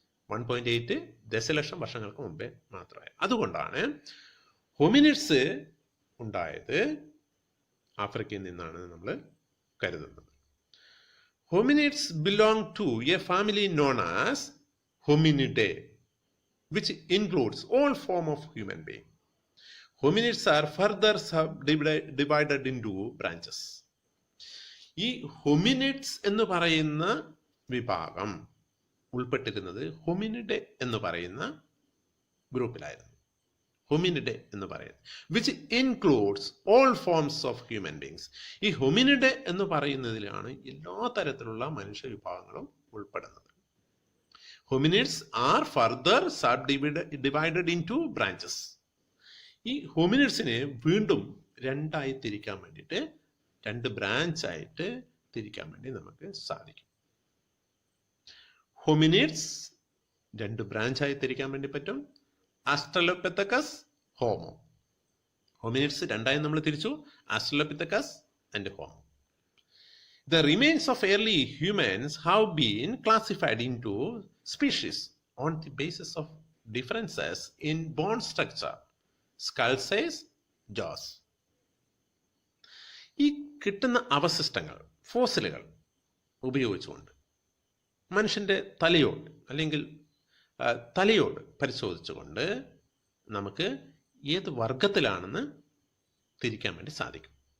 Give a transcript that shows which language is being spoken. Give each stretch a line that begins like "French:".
Malayalam: 1.8 ദശലക്ഷം വർഷങ്ങൾക്ക് മുമ്പേ മാത്രമായി. അതുകൊണ്ടാണ് ഹോമിനിഡ്സ് ഉണ്ടായത് ആഫ്രിക്കയിൽ നിന്നാണ് നമ്മൾ കരുതുന്നത്.
English: Hominids belong to a family known as hominidae, which includes all form of human being. Hominids are further divided into branches.
Malayalam: ഈ ഹോമിനിഡ്സ് എന്ന് പറയുന്ന വിഭാഗം ഉൾപ്പെട്ടിരുന്നത് ഹോമിനിഡെ എന്ന് പറയുന്ന ഗ്രൂപ്പിലായിരുന്നു. ഹോമിനിഡെ എന്ന് പറയുന്നത്
English: which includes all forms of human beings.
Malayalam: ഈ Hominidae എന്ന് പറയുന്നതിലാണ് എല്ലാ തരത്തിലുള്ള മനുഷ്യ വിഭാഗങ്ങളും ഉൾപ്പെടുന്നത്.
English: Hominids are further subdivided into branches.
Malayalam: ഈ ഹോമിനിഡ്സിനെ വീണ്ടും 2ആയി തിരിക്കാൻ വേണ്ടിയിട്ട്, 2 ബ്രാഞ്ച് ആയിട്ട് തിരിക്കാൻ വേണ്ടി നമുക്ക് സാധിക്കും. ഹോമിനിഡ്സ് 2 ബ്രാഞ്ചായി തിരിക്കാൻ വേണ്ടി പറ്റും. Australopithecus, homo. ഹോമിനിഡ്സ് 2ആയി നമ്മൾ തിരിച്ചു, australopithecus and homo.
English: The remains of early humans have been classified into species on the basis of differences in bone structure, skull size, jaws.
Malayalam: ഈ കിട്ടുന്ന അവശിഷ്ടങ്ങൾ, ഫോസിലുകൾ ഉപയോഗിച്ചുകൊണ്ട് മനുഷ്യന്റെ തലയോട് അല്ലെങ്കിൽ തലയോട് പരിശോധിച്ചുകൊണ്ട് നമുക്ക് ഏത് വർഗത്തിലാണെന്ന് തിരിക്കാൻ വേണ്ടി സാധിക്കും.